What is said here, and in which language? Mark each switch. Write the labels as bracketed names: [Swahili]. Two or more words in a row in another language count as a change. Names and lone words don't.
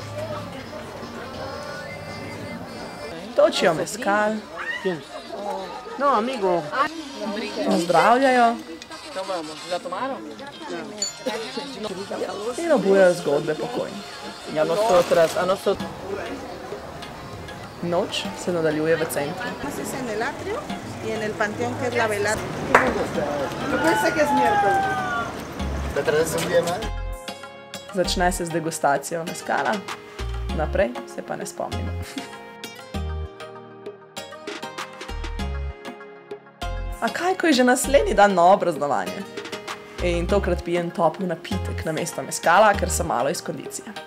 [Slovenian] točijo mezcal [Spanish] No, amigo. [Slovenian] Pozdravljajo [Spanish] No vamos, ¿ya tomaron? [Slovenian] in obujajo zgodbe pokojnih. [Spanish] Y a nosotras, [Slovenian] Noč se nadaljuje v centru. [Spanish] Es en el atrio y en el panteón que es la velada. Yo pensé que es miércoles. ¿Te traes un día más? [Slovenian] Začne se z degustacijo mezcala, naprej se pa ne spomnimo. A kaj, ko je že naslednji dan novo praznovanje? In tokrat pijem topel napitek namesto mezcala, ker sem malo iz kondicije.